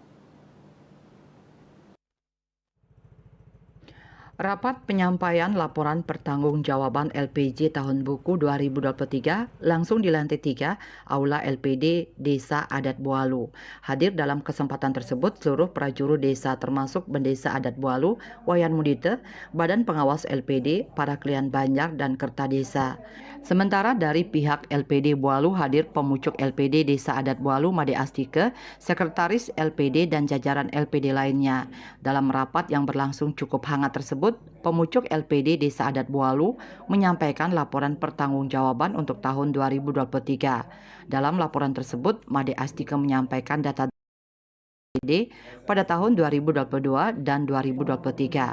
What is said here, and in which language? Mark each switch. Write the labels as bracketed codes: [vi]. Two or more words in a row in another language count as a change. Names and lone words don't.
[id] Rapat penyampaian laporan pertanggungjawaban LPJ tahun buku 2023 langsung di lantai 3 Aula LPD Desa Adat Bualu. Hadir dalam kesempatan tersebut seluruh prajuru desa termasuk Bendesa Adat Bualu, Wayan Mudite, Badan Pengawas LPD, para klien Banjar dan Kerta Desa. Sementara dari pihak LPD Bualu hadir pemucuk LPD Desa Adat Bualu Made Astike, Sekretaris LPD dan jajaran LPD lainnya. Dalam rapat yang berlangsung cukup hangat tersebut, pemucuk LPD Desa Adat Bualu menyampaikan laporan pertanggungjawaban untuk tahun 2023. Dalam laporan tersebut, Made Astike menyampaikan data LPD pada tahun 2022 dan 2023.